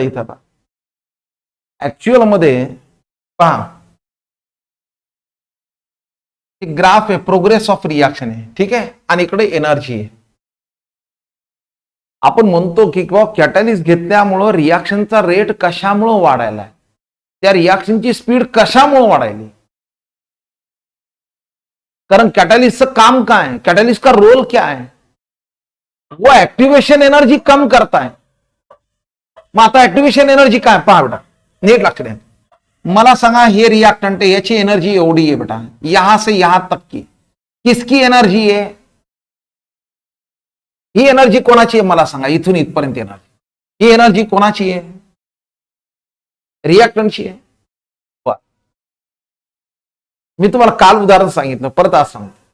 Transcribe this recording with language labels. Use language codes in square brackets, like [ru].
[mr] इथं आता ऍक्च्युअल मध्ये पहा, ग्राफ आहे, प्रोग्रेस ऑफ रिएक्शन आहे, ठीक आहे, आणि इकडे एनर्जी आहे. आपण म्हणतो की कॅटलिस्ट घेतल्यामुळं रिएक्शनचा रेट कशामुळे वाढायला, त्या रिएक्शनची स्पीड कशामुळे वाढायली? कारण कैटलिस्ट काम काय है? [hi] कैटलिस्ट का रोल क्या है? वो एक्टिवेशन एनर्जी कम करता है. [mr] मग आता एक्टिवेशन एनर्जी काय? पहा बेटा, नीट लक्ष द्या. मला सांगा, हे रिएक्टेंट है, याची एनर्जी एवढी है बेटा, [hi] यहां से यहां तक की. किसकी एनर्जी है? [mr] ही एनर्जी कोणाची आहे मला सांगा. इथून इथपर्यंत एनर्जी, ही एनर्जी कोणाची आहे? रिएक्टंटची आहे. मी तुम्हाला काल उदाहरण सांगितलं, परत आज सांगतो.